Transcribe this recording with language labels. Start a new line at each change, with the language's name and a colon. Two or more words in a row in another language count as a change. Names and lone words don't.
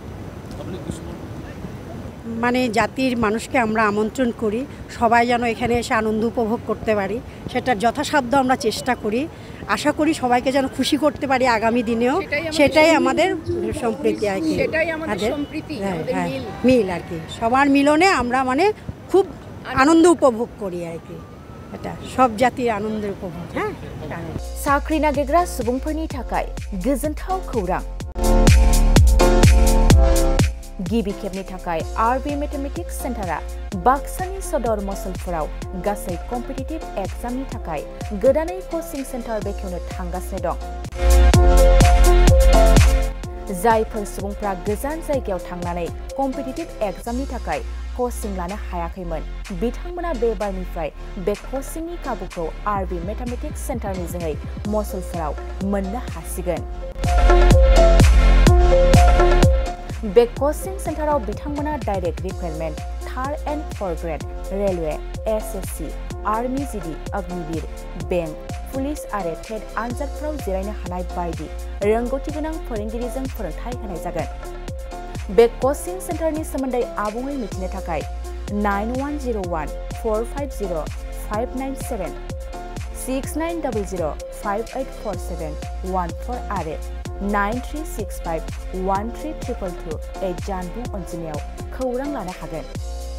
Bangla: মানে জাতির মানুষকে আমরা আমন্ত্রণ করি, সবাই যেন এখানে এসে আনন্দ উপভোগ করতে পারি, সেটার যথাসাধ্য আমরা চেষ্টা করি। আশা করি সবাইকে যেন খুশি করতে পারি আগামী দিনেও। সেটাই আমাদের সম্প্রীতি আর কি, মিল আর কি। সবার মিলনে আমরা মানে খুব আনন্দ উপভোগ করি আর কি। এটা সব জাতির আনন্দের উপভোগ। হ্যাঁ,
Bodo: साख्रि नागिरग्रा सुबुंफोरनि थाखाय गोजोनथाव खौरां। गिबि खेबनि थाखाय RB मेथमेटिक्स सेन्टारा बाक्सानि सदर मसलफोराव गासै
English: competitive examni
Bodo: थाखाय गोदानै
English: coaching centre
Bodo: बेखेवनो थांगासिनो दं। जायफोर सुबुंफ्रा गोजान जायगायाव थांनानै
English: competitive examni
Bodo: थाखाय कोचिं लानो हायाखैमोन, बिथांमोना बे बारनिफ्राय बे कोचिंनि खाबुखौ RB मेथमेटिक्स सेन्टारनि जोहै मसलफोराव मोननो हासिगोन। बे
English: coaching centreaw
Bodo: बिथांमोना
English: direct recruitment, 3rd and 4th grade,
Bodo: रेलवे, SSC, आर्मी GD, अग्निवीर, बेंक, पुलिस आरो टेट आनजादफोराव जिरायनो हानाय बायदि रोंगौथि गोनां फोरोंगिरिजों फोरोंथाय होनाय जागोन। बे
English: coaching centreni
Bodo: सोमोन्दै आबुङै मिथिनो थाखाय 9101-450-597, 6900-584714 आरो 9365-13222 जानबुं अनजिमायाव खौरां लानो हागोन।